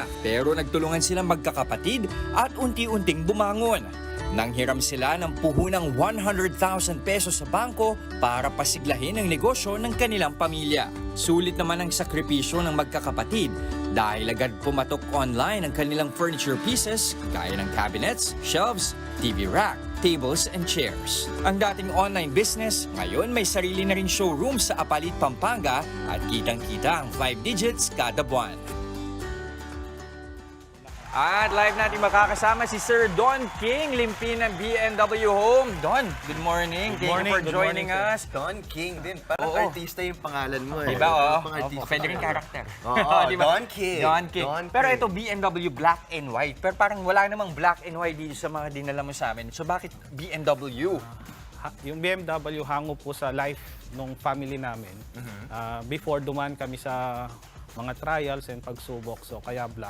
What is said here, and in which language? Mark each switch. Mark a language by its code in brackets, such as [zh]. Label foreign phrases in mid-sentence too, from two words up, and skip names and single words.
[tl] Pero nagtulungan silang magkakapatid at unti-unting bumangon. Nanghiram sila ng puhunang 100,000 pesos sa bangko para pasiglahin ang negosyo ng kanilang pamilya. Sulit naman ang sakripisyo ng magkakapatid dahil agad pumatok online ang kanilang [en] furniture pieces [tl] gaya ng [en] cabinets, shelves, TV rack, tables and chairs. [tl] Ang dating [en] online business, [tl] ngayon may sarili na rin showroom sa Apalit, Pampanga at kitang-kita ang 5 digits kada buwan. At live natin makakasama si Sir Don King Limpin ng B&W Home. [en] Don, good morning. Thank you for joining us. [tl] Don King din. Parang artista yung pangalan mo eh. Diba, oh? Pang-artista. Pwede rin karakter. Oo, Diba? Don King. Don King. Don Pero King. [en] ito, B&W Black and White. [tl] Pero parang wala namang [en] black and white [tl] dito sa mga dinala mo sa amin. So bakit B&W? Yung BMW hango po sa life ng family namin. Before duman kami sa mga [en] trials and [tl] pagsubok, so kaya black.